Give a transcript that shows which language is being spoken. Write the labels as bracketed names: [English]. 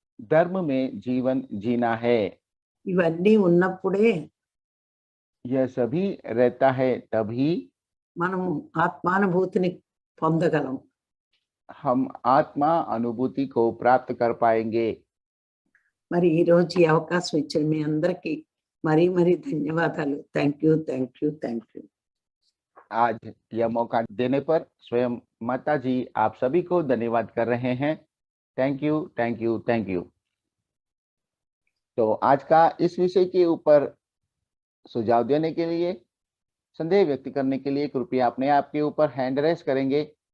[Hindi] धर्म में जीवन जीना है। [Telugu] ఇవన్నీ ఉన్నప్పుడే [Hindi] यह सभी रहता है, तभी [Telugu] మనం ఆత్మానుభూతిని పొందగలం. हम आत्मा अनुभूति को प्राप्त कर पाएंगे। మరి ఈ రోజు ఈ అవకాశం ఇచ్చిన మీ అందరికీ మరీ మరీ ధన్యవాదాలు. [English] Thank you, thank you, thank you. [Hindi] आज यह मौका देने पर स्वयं माता जी आप सभी को धन्यवाद कर रहे हैं। [English] Thank you, thank you, thank you. [Hindi] तो आज का इस विषय के ऊपर सुझाव देने के लिए, संदेह व्यक्त करने के लिए कृपया अपने आप के ऊपर हैंड रेस करेंगे।